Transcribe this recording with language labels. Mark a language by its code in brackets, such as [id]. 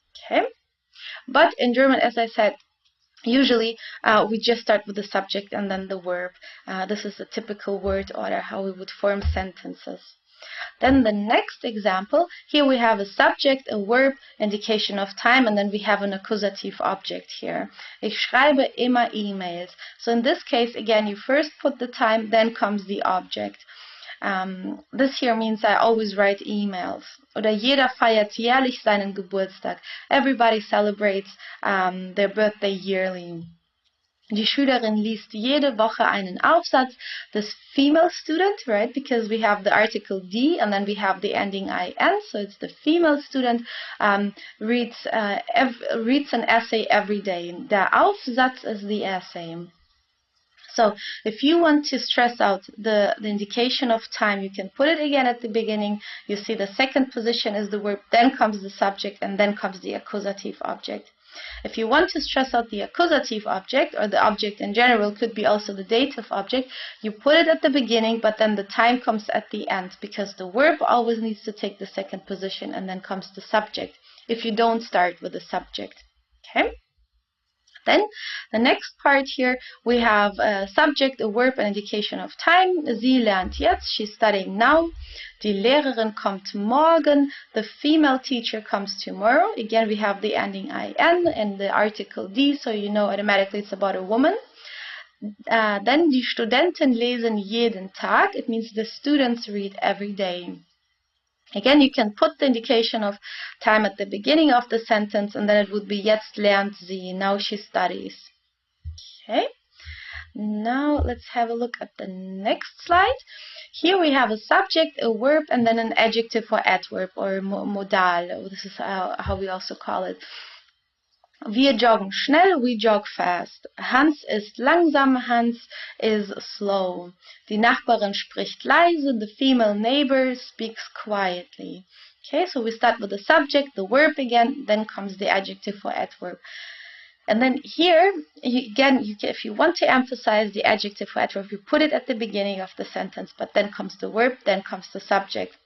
[en] Okay, but in German, as I said, usually we just start with the subject and then the verb. This is a typical word order, how we would form sentences. Then the next example, here we have a subject, a verb, indication of time, and then we have an accusative object here. [de] Ich schreibe immer E-Mails. [en] So in this case, again, you first put the time, then comes the object. This here means I always write emails. [de] Oder jeder feiert jährlich seinen Geburtstag. [en] Everybody celebrates their birthday yearly. [de] Die Schülerin liest jede Woche einen Aufsatz. [en] This female student, right? Because we have the article die and then we have the ending in, so it's the female student, reads an essay every day. Der Aufsatz is the essay. So if you want to stress out the indication of time, you can put it again at the beginning. You see the second position is the verb, then comes the subject, and then comes the accusative object. If you want to stress out the accusative object, or the object in general, could be also the dative object, you put it at the beginning, but then the time comes at the end, because the verb always needs to take the second position, and then comes the subject, if you don't start with the subject. Okay? Then, the next part here, we have a subject, a verb, an indication of time. [de] Sie lernt jetzt, [en] she's studying now. [de] Die Lehrerin kommt morgen. [en] The female teacher comes tomorrow. Again, we have the ending in and the article die, so you know automatically it's about a woman. Then, [de] die Studenten lesen jeden Tag. [en] It means the students read every day. Again, you can put the indication of time at the beginning of the sentence, and then it would be [de] jetzt lernt sie, [en] now she studies. Okay, now let's have a look at the next slide. Here we have a subject, a verb, and then an adjective or adverb or modal. This is how we also call it. [de] Wir joggen schnell, [en] we jog fast. [de] Hans ist langsam, [en] Hans is slow. [de] Die Nachbarin spricht leise, [en] the female neighbor speaks quietly. Okay, so we start with the subject, the verb again, then comes the adjective or adverb. And then here, again, if you want to emphasize the adjective or adverb, you put it at the beginning of the sentence, but then comes the verb, then comes the subject.